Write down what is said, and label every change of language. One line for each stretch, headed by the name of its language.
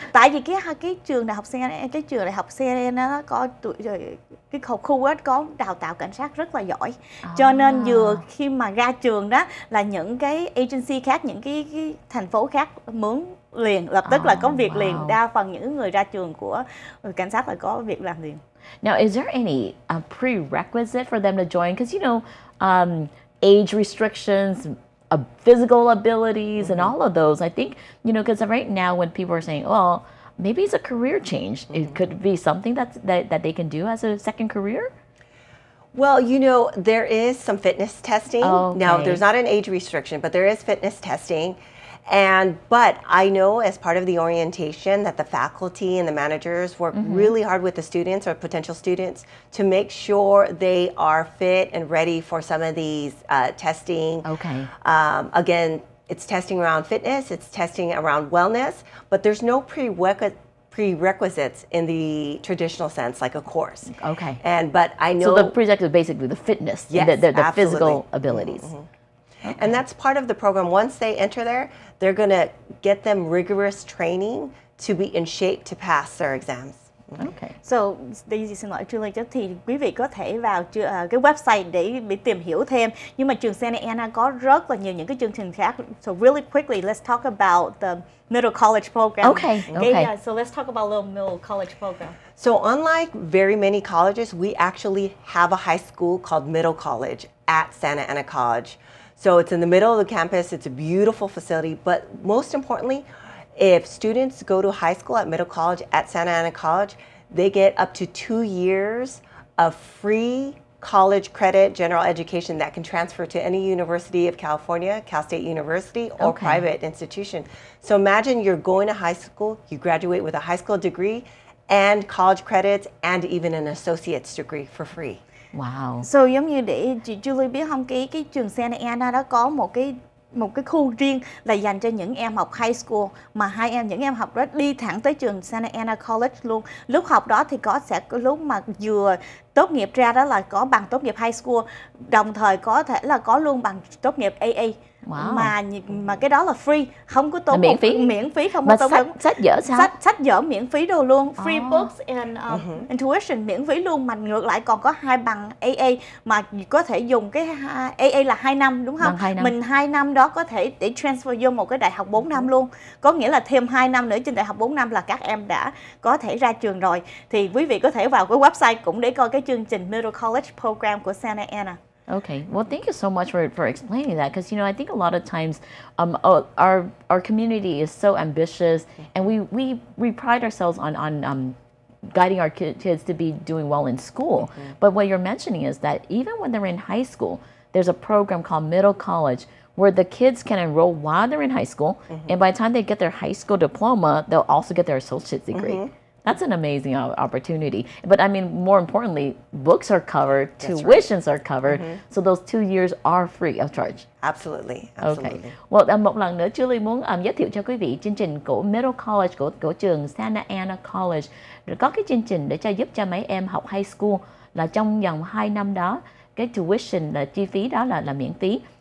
Vietnamese: Tại vì cái trường đại học CNN, cái trường đại học CNN nó có cái khu ấy có đào tạo cảnh sát rất là giỏi, cho nên vừa khi mà ra trường đó là những cái agency khác, những cái thành phố khác mướn liền, lập tức là có việc liền. Đa phần những người ra trường của cảnh sát là có việc làm liền.
English: Now, is there any prerequisite for them to join? Because you know, age restrictions, physical abilities, and all of those. I think, you know, because right now when people are saying, "Oh, maybe it's a career change," it could be something that they can do as a second career. Well, you know, there is some fitness testing. Okay. Now, there's not an age restriction, but there is fitness testing. But I know as part of the orientation that the faculty and the managers work really hard with the students or potential students to make sure they are fit and ready for some of these testing. Okay. Again, it's testing around fitness, it's testing around wellness, but there's no prerequisites in the traditional sense, like a course. Okay. But I know. So the prerequisite is basically the fitness, the physical abilities. Okay. And that's part of the program. Once they enter there, they're going to get them rigorous training to be in shape to pass their exams. Okay.
Vietnamese: So, Daisy xin lỗi Julie, thì quý vị có thể vào cái website để tìm hiểu thêm. Nhưng mà trường Santa Ana có rất là nhiều những cái chương trình khác.
English: So really quickly, let's talk about the middle college program. Okay. So let's talk about a little middle college program. So unlike very many colleges, we actually have a high school called Middle College at Santa Ana College. So it's in the middle of the campus. It's a beautiful facility. But most importantly, if students go to high school at Middle College at Santa Ana College, they get up to 2 years of free college credit, general education that can transfer to any University of California, Cal State University, or private institution. So imagine you're going to high school, you graduate with a high school degree and college credits and even an associate's degree for free. Wow.
Vietnamese: So giống như để chị Julie biết không, cái trường Santa Ana đó có một cái khu riêng là dành cho những em học high school, mà những em học đó đi thẳng tới trường Santa Ana College luôn. Lúc học đó thì sẽ có lúc mà vừa tốt nghiệp ra đó là có bằng tốt nghiệp high school, đồng thời có thể là có luôn bằng tốt nghiệp AA. Wow. Mà cái đó là free, không có tốn miễn phí không có tốn sách vở sao? Sách vở miễn phí đồ luôn, free books and tuition miễn phí luôn, mà ngược lại còn có 2 bằng AA mà có thể dùng cái AA là 2 năm đúng không? 2 năm. Mình 2 năm đó có thể để transfer vô một cái đại học 4 năm luôn. Có nghĩa là thêm 2 năm nữa trên đại học 4 năm là các em đã có thể ra trường rồi. Thì quý vị có thể vào cái website cũng để coi cái chương trình Middle College Program của Santa Ana. Okay.
English: Well, thank you so much for explaining that, because you know, I think a lot of times our community is so ambitious, and we pride ourselves on guiding our kids to be doing well in school. But what you're mentioning is that even when they're in high school, there's a program called Middle College where the kids can enroll while they're in high school, and by the time they get their high school diploma, they'll also get their associate's degree. That's an amazing opportunity. But I mean, more importantly, books are covered, tuitions are covered, so those 2 years are free of charge. Absolutely. Okay.
Vietnamese: Well, một lần nữa, Julie muốn giới thiệu cho quý vị chương trình của Middle College, của trường Santa Ana College. Rồi có cái chương trình để giúp cho mấy em học high school là trong vòng 2 năm đó, cái tuition là chi phí đó là miễn phí.